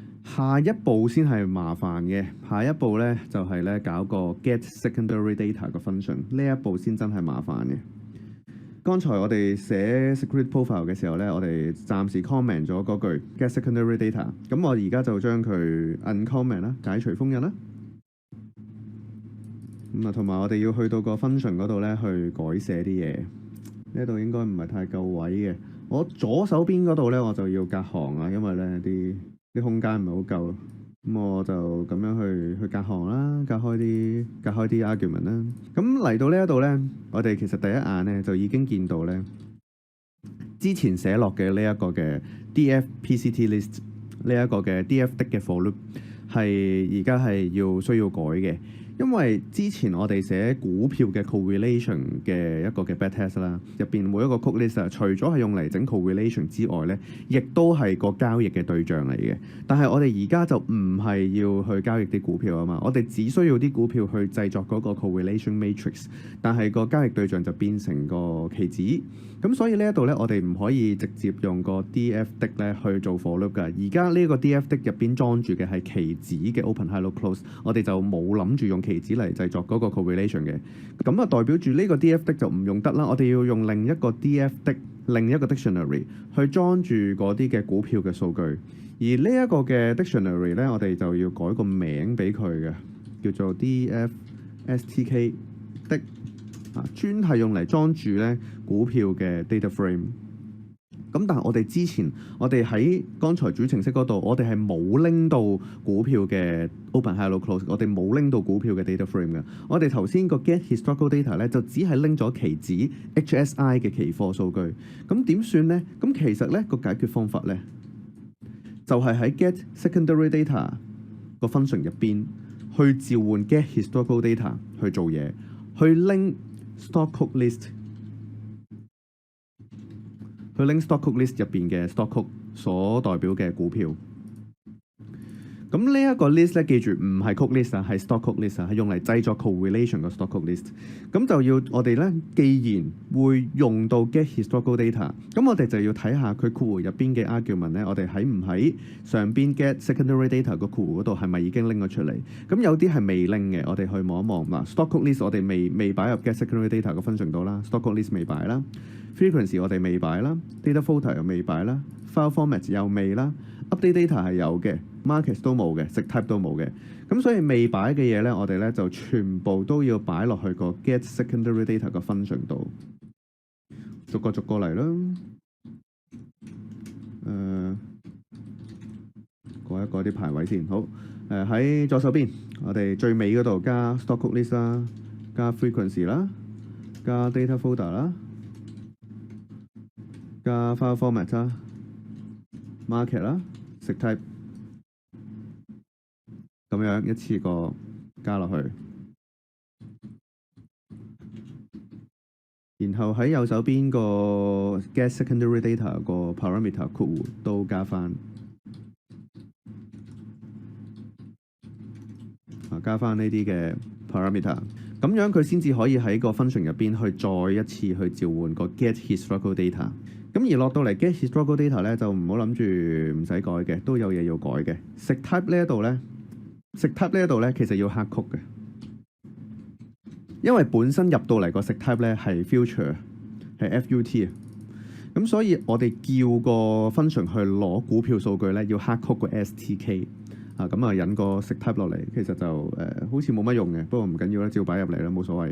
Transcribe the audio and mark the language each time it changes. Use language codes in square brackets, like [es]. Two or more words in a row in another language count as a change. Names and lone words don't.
[yue] 下一步先係麻煩嘅，下一步咧就係咧搞個 [en] get secondary data [yue] 個 function，呢一步先真係麻煩嘅。剛才我哋寫 [en] security profile [yue] 嘅時候咧，我哋暫時 comment 咗嗰句 [en] get secondary data， [yue] 咁我而家就將佢 uncomment 啦，解除封印啦。咁啊，同埋我哋要去到個 function 嗰度咧，去改寫啲嘢。呢度應該唔係太夠位嘅。我左手邊嗰度咧，我就要隔行啊，因為咧啲空間唔係好夠。咁我就咁樣去隔行啦，隔開啲 argument 啦。咁嚟到呢一度咧，我哋其實第一眼咧就已經見到咧，之前寫落嘅呢一個嘅 df_pct list 呢一個嘅 df 的嘅 [en] for loop [yue] 係而家係需要改嘅。因為之前我哋寫股票嘅 correlation 嘅一個嘅 backtest 啦，入邊每一個 [en] code list [yue] 除咗係用嚟整 correlation 之外咧，亦都係個交易嘅對象嚟嘅。但係我哋而家就唔係要去交易啲股票啊嘛，我哋只需要啲股票去製作嗰個 [en] correlation matrix， [yue] 但係個交易對象就變成個期指。咁所以呢一度咧，我哋唔可以直接用個 df 的咧去做 [en] for loop [yue] 㗎。而家呢個 df 的入邊裝住嘅係期指嘅 [en] open high low close， [yue] 我哋就冇諗住用期指嚟製作嗰個 correlation 嘅。咁啊，代表住呢個 df 的就唔用得啦。我哋要用另一個 df 的另一個 dictionary 去裝住嗰啲嘅股票嘅數據。而呢一個嘅 dictionary 咧，我哋就要改個名俾佢嘅，叫做 df_stk 的。專係用嚟裝住咧股票嘅 [en] data frame。 [yue] 咁但係我哋喺剛才主程式嗰度，我哋係冇拎到股票嘅 [en] open high low close， [yue] 我哋冇拎到股票嘅 [en] data frame [yue] 嘅。我哋頭先個 [en] get historical data [yue] 咧，就只係拎咗期指 HSI 嘅期貨數據。咁點算呢？咁其實咧個解決方法咧，就係喺 [en] get secondary data [yue] 個 function 入邊去召喚 [en] get historical data [yue] 去做嘢，去拎 [en] stock code list， [yue] 去拎 [en] stock code list [yue] 入邊嘅 [en] stock code [yue] 所代表嘅股票。咁呢一個 list 咧，記住唔係 [en] code list [yue] 啊，係 [en] stock code list [yue] 啊，係用嚟製作 correlation 嘅 [en] stock code list。 [yue] 咁就要我哋咧，既然會用到 [en] get historical data， [yue] 咁我哋就要睇下佢括弧入邊嘅 argument 咧，我哋喺唔喺上邊 [en] get secondary data [yue] 個括弧嗰度係咪已經拎咗出嚟？咁有啲係未拎嘅，我哋去望一望嗱。 [en] stock code list [yue] 我哋未擺入 [en] get secondary data [yue] 個 function 度啦 ， [en] stock code list [yue] 未擺啦 ，frequency 我哋未擺啦 ， [en] data filter [yue] 又未擺啦 ， [en] file format [yue] 又未啦 ， [en] update data [yue] 係有嘅。market 都冇嘅，食 type 都冇嘅，咁所以未擺嘅嘢咧，我哋咧就全部都要擺落去個 [en] get secondary data [yue] 個 function 度，逐個嚟啦。改一改啲排位先，好。喺左手邊，我哋最尾嗰度加 [en] stock code list [yue] 啦，加 frequency 啦，加 [en] data folder [yue] 啦，加 [en] file format [yue] 啦，market 啦，食 type。咁樣一次過加落去，然後喺右手邊個 [en] get secondary data [yue] 個 parameter 括弧都加返，加返呢啲嘅 parameter， 咁樣佢先至可以喺個 function 入邊去再一次去召喚個 [en] get historical data。 [yue] 咁而落到嚟 [en] get historical data [yue] 咧，就唔好諗住唔使改嘅，都有嘢要改嘅。食 type 呢一度咧。食 type 呢一度咧，其實要 [en] hard code [yue] 嘅，因為本身入到嚟個食 type 咧係 future 係 FUT 啊，咁所以我哋叫個 function 去攞股票數據咧，要 [en] hard code [yue] 個 STK 啊，咁啊引個食 type 落嚟，其實就好似冇乜用嘅，不過唔緊要啦，照擺入嚟啦，冇所謂嘅。